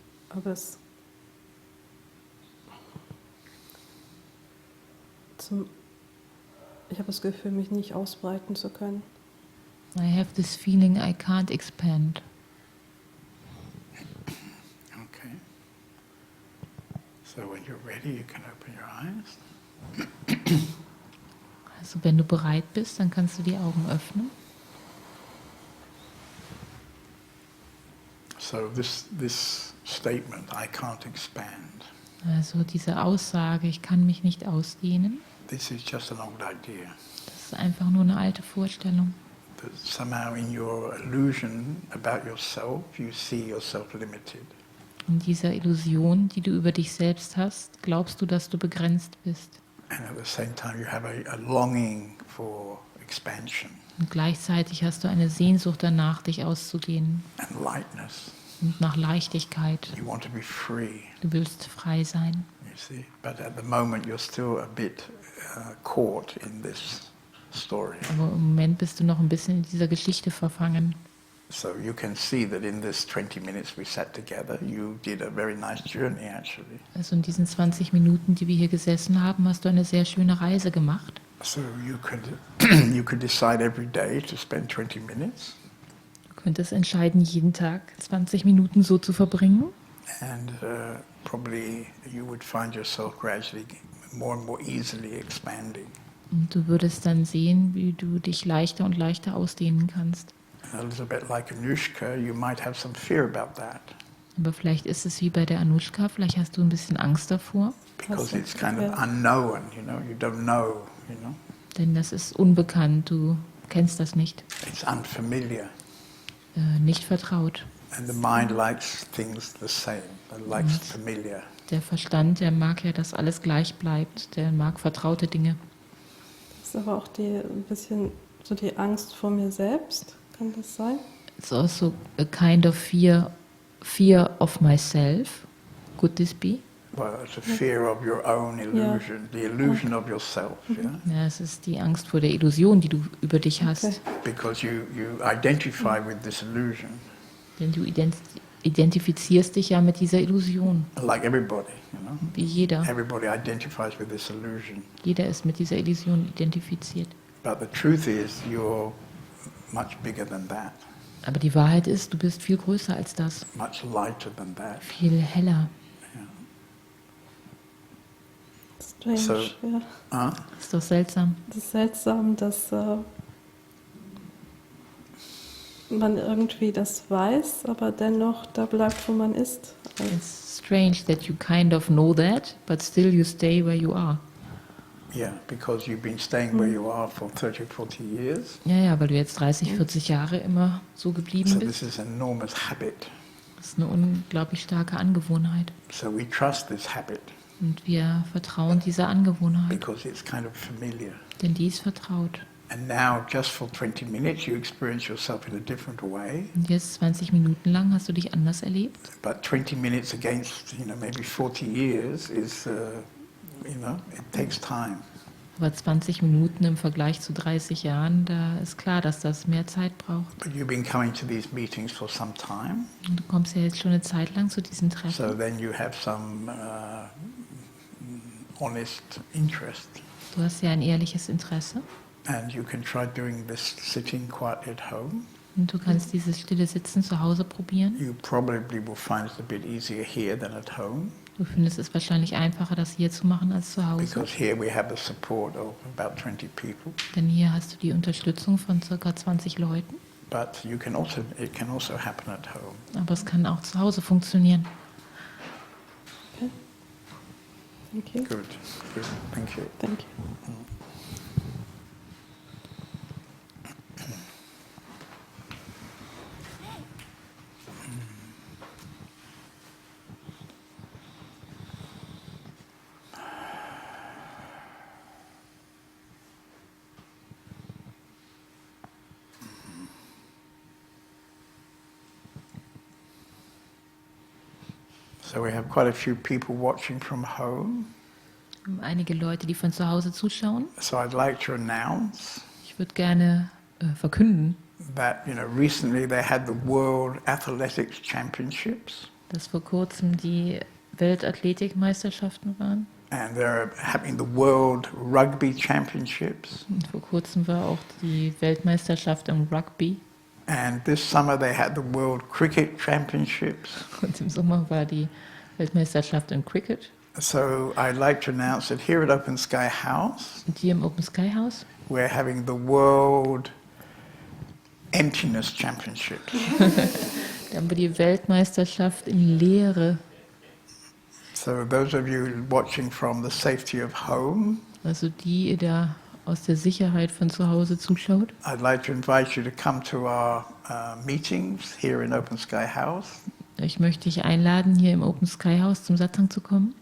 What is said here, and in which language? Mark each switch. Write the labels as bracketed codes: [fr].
[de] Aber es ich habe das Gefühl, mich nicht ausbreiten zu können. [en] I have this feeling I can't expand. Okay. So when you're ready, you can open your eyes. [de] Also wenn du bereit bist, dann kannst du die Augen öffnen. [en] So this statement, I can't expand, [de] Also diese Aussage, ich kann mich nicht ausdehnen, [en] this is just an old idea. [de] das ist einfach nur eine alte Vorstellung. [en] That somehow in your illusion about yourself, you see yourself limited. [de] In dieser Illusion, die du über dich selbst hast, glaubst du, dass du begrenzt bist. [en] And at the same time, you have a longing for expansion [de] Und gleichzeitig hast du eine Sehnsucht danach, dich auszudehnen. [en] and lightness. [de] Und nach Leichtigkeit. [en] You want to be free, [de] Du willst frei sein. [en] you see. But at the moment you're still a bit caught in this story. [de] Aber im Moment bist du noch ein bisschen in dieser Geschichte verfangen. [en] So you can see that in this 20 minutes we sat together, you did a very nice journey actually. [de] Also in diesen 20 Minuten, die wir hier gesessen haben, hast du eine sehr schöne Reise gemacht. [en] So you could decide every day to spend 20 minutes. [de] Du könntest entscheiden, jeden Tag 20 Minuten so zu verbringen. [en] And probably you would find yourself gradually more and more easily expanding. [de] Und du würdest dann sehen, wie du dich leichter und leichter ausdehnen kannst. [en] A little bit like Anushka, you might have some fear about that [de] Aber vielleicht ist es wie bei der Anushka, vielleicht hast du ein bisschen Angst davor, [en] because it's kind of unknown, you don't know, [de] denn das ist unbekannt, du kennst das nicht, [en] it's unfamiliar. [de] nicht vertraut. [en] And the mind likes things the same, it likes familiar. [de] Der Verstand, der mag ja, dass alles gleich bleibt, der mag vertraute Dinge. Das ist aber auch ein bisschen so die Angst vor mir selbst, kann das sein? [en] It's also a kind of fear of myself. Could this be? Well, it's a fear of your own illusion, the illusion of yourself, yeah? [de] Ja, es ist die Angst vor der Illusion, die du über dich hast. [en] Okay. Because you identify with this illusion, [de] Denn du identifizierst dich ja mit dieser Illusion, [en] like everybody, [de] wie jeder. [en] Everybody identifies with this illusion. [de] Jeder ist mit dieser Illusion identifiziert. [en] But the truth is, you're much bigger than that, [de] Aber die Wahrheit ist, du bist viel größer als das, [en] much lighter than that. [de] viel heller. [en] Strange, So- [de] ja. Ist doch seltsam. Das ist seltsam, dass man irgendwie das weiß, aber dennoch da bleibt, wo man ist. [en] It's strange that you kind of know that, but still you stay where you are. Yeah, because you've been staying where you are for 30, 40 years. [de] Ja, weil du jetzt 30, 40 Jahre immer so geblieben [en] So [de] bist. [en] this is an enormous habit. [de] Das ist eine unglaublich starke Angewohnheit. [en] So we trust this habit [de] Und wir vertrauen dieser Angewohnheit, [en] because it's kind of familiar. [de] denn die ist vertraut. [en] And now, just for 20 minutes, you experience yourself in a different way. [de] Und jetzt 20 Minuten lang hast du dich anders erlebt. [en] But 20 minutes against, maybe 40 years is, it takes time. [de] Aber 20 Minuten im Vergleich zu 30 Jahren, da ist klar, dass das mehr Zeit braucht. [en] But you've been coming to these meetings for some time, [de] Und du kommst ja jetzt schon eine Zeit lang zu diesen [en] so [de] Treffen. [en] then you have some honest interest. [de] Du hast ja ein ehrliches Interesse. [en] And you can try doing this sitting quietly at home. [de] Und du kannst dieses stille Sitzen zu Hause probieren. [en] You probably will find it a bit easier here than at home, [de] Du findest es wahrscheinlich einfacher, das hier zu machen als zu Hause. [en] because here we have the support of about 20 people. [de] Denn hier hast du die Unterstützung von ca. 20 Leuten. [en] But it can also happen at home. [de] Aber es kann auch zu Hause funktionieren. [en] Thank you. Good, thank you. Thank you. So we have quite a few people watching from home. [de] Einige Leute, die von zu Hause zuschauen. [en] So I'd like to announce [de] Ich würde gerne verkünden, [en] that recently they had the World Athletics Championships, [de] dass vor kurzem die Weltathletikmeisterschaften waren. [en] and they're having the World Rugby Championships. [de] Und vor kurzem war auch die Weltmeisterschaft im Rugby. [en] And this summer they had the World Cricket Championships. [de] Und im Sommer war die Weltmeisterschaft im Cricket. [en] So I'd like to announce that here at Open Sky House, [de] Und hier im Open Sky House [en] we're having the World Emptiness Championships. [de] da haben wir die Weltmeisterschaft in Leere. [en] So those of you watching from the safety of home, [de] Also die ihr da aus der Sicherheit von zu Hause zuschaut. [en] I'd like to invite you to come to our meetings here in Open Sky House [de] Ich möchte dich einladen, hier im Open Sky House zum Satsang zu kommen